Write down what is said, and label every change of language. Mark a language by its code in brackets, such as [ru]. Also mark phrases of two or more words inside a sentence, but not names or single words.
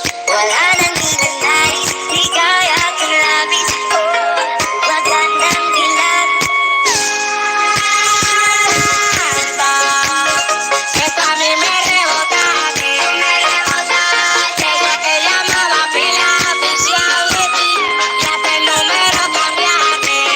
[tl] Wala nang ninanais, ligaya at labis. Oh, magandang dilag. [es] Esto a mí me rebota, te llamaba pila oficial de ti, ya te número cambiaste.